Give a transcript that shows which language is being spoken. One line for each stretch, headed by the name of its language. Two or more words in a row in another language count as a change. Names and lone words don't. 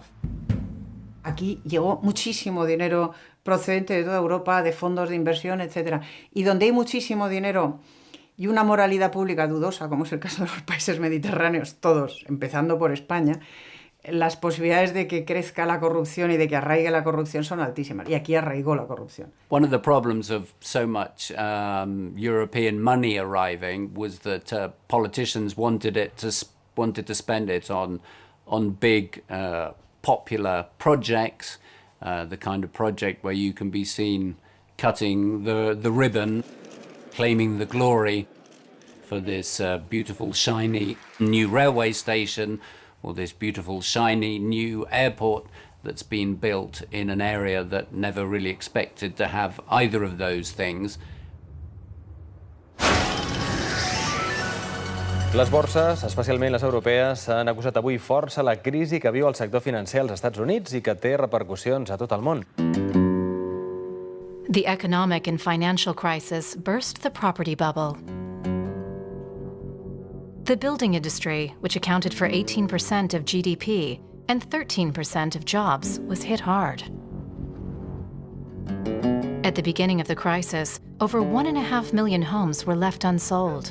Spanish: Aquí llegó muchísimo dinero procedente de toda Europa, de fondos de inversión, etc. Y donde hay muchísimo dinero y una moralidad pública dudosa, como es el caso de los países mediterráneos, todos, empezando por España, las posibilidades de que crezca la corrupción y de que arraigue la corrupción son altísimas. Y aquí arraigó la corrupción.
English: One of the problems of so much European money arriving was that politicians wanted to spend it on big popular projects, the kind of project where you can be seen cutting the ribbon, claiming the glory for this beautiful shiny new railway station, or this beautiful shiny new airport that's been built in an area that never really expected to have either of those things.
Catalan: Les borses, especialment les europees, han acusat avui força la crisi que viu el sector financer als Estats Units i que té repercussions a tot el món.
English: The economic and financial crisis burst the property bubble. The building industry, which accounted for 18% of GDP and 13% of jobs, was hit hard. At the beginning of the crisis, over 1.5 million homes were left unsold.